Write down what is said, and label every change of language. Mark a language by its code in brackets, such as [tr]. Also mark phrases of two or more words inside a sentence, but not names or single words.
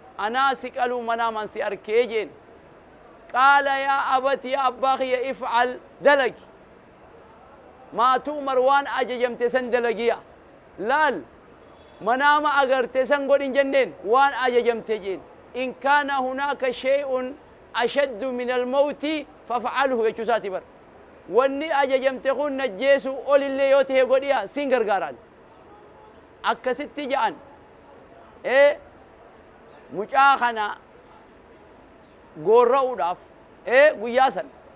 [om] Anaa si qaluu manaaman si arkee jeen. [ar] قال يا أبت, [om] yaa abbaa kiyya, if'al dalagi. [ar] ما تؤمر [om] waan ajajamte san dalagiya. Laal, manaama agarte san godhin jenneen waan ajajamte jeen. [ar] "إن كان هناك شيء أشد من الموت فافعله," jechuu isaati bar. [om] Wanni ajajamte kun najjeesu ol illee yoo tahe godhiya, siin gargaaraan. Akkasitti ja'an. Ee, mucaa kana goorra'uudhaaf, ee, guyyaa san.